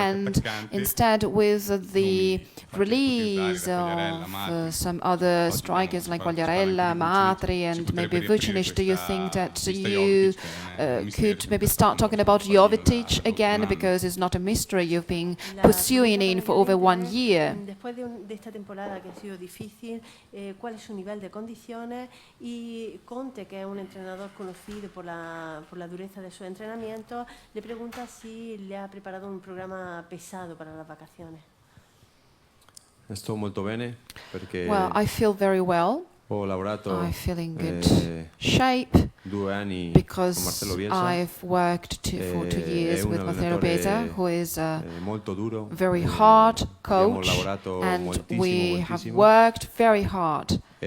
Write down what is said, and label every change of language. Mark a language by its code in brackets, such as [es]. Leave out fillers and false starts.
[en] And instead, with the release of some other strikers like Quagliarella, Matri, and maybe Vucinic, do you think that you could maybe start talking about Jovetic again, because it's not a mystery, you've been pursuing him for over 1 year? [es] Después de esta temporada que ha sido difícil, ¿cuál es su nivel de condiciones? Y Conte, que es un entrenador conocido por la dureza de su entrenamiento, le pregunta si le ha preparado un programa pesado para las vacaciones. [it] Sto molto bene perché [en] well, I feel very well. I feel in good shape because I've worked for 2 years with Marcelo Bielsa, who is a very hard coach, and we have worked very hard.